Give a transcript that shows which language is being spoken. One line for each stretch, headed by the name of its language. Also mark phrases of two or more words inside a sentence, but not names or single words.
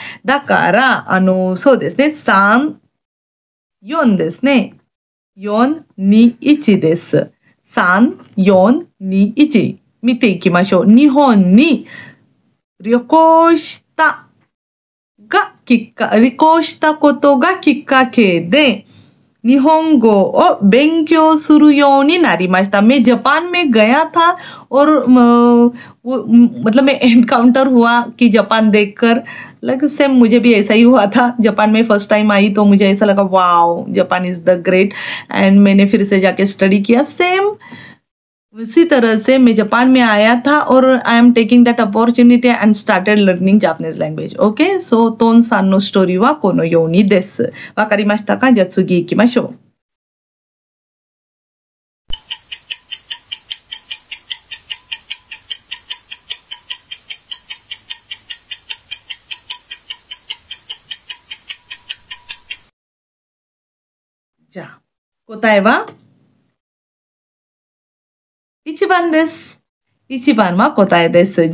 Japanese: だから、そうですね。3、4ですね。4、2、1です。3、4、2、1見ていきましょう。日本に旅行したことがきっかけで、日本語を勉強するようになりました।
Hindi: मैं जापान में गया था और मतलब मैं एनकाउंटर हुआ कि जापान देखकर लग सेम मुझे भी ऐसा ही हुआ था। जापान में
English: first time
Hindi: आई तो मुझे ऐसा लगा
English: wow Japan is the great and
Hindi: मैंने फिर से जाके स्टडी किया सेम उसी तरह से मैं जापान में आया था और
English: I am taking that opportunity and started learning Japanese language okay so
Japanese: तोन さんのストーリーはこのようにです。わかりましたか？じゃあ次行きましょう。じゃあ答えは1番です。1番は答えです。